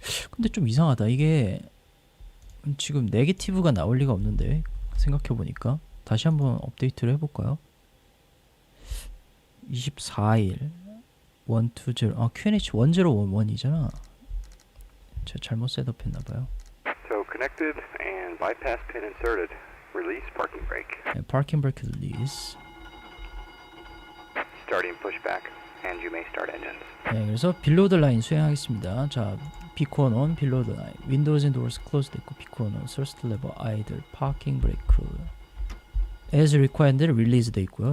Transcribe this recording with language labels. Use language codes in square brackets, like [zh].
[ko] 근데 좀 이상하다. 이게 지금 네게티브가 나올 리가 없는데 생각해보니까 다시 한번 업데이트를 해볼까요? 24일 120 QNH 1011이잖아. 제가 잘못 셋업했나봐요. [en] So connected and bypass pin inserted. Release parking brake. [ko] 네, 파킹 브레이크 릴리즈. [en] Starting pushback. And you may start engines. [ko] 네, 그래서 빌로드 라인 수행하겠습니다. 자, 비콘 온, 빌로드 라인, 윈도우즈 앤 도어스 클로즈드 있고 비콘 온, 서스트 레버 아이들, 파킹 브레이크 [en] as required [ko] 릴리즈 돼 있고요.